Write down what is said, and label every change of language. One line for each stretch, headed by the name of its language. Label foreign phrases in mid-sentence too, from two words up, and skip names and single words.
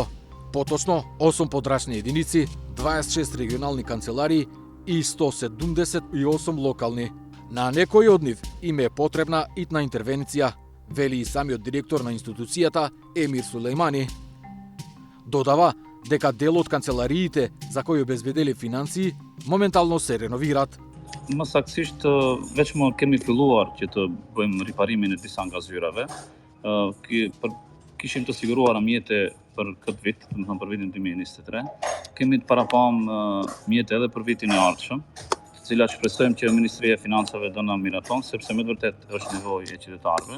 Macedonian: Поточно 8 подрачни единици, 26 регионални канцеларии и 178 локални. На некој од нив им е потребна итна интервенција, вели и самиот директор на институцијата Емир Сулеймани. Додава дека дел од канцелариите за кои обезбедели финансии моментално се реновираат.
Albanian: Mësaktësisht veçmë kemi filluar që të bëjmë riparimin e disa nga zyrave. Kishim të siguruar mjete për këtë vit, do të thënë për vitin 2023. Kemi të parapam mjete edhe për vitin e ardhshëm, të cilat shpresojmë që Ministria e Financave do na miraton, sepse me të vërtet është nevojë e qytetarëve.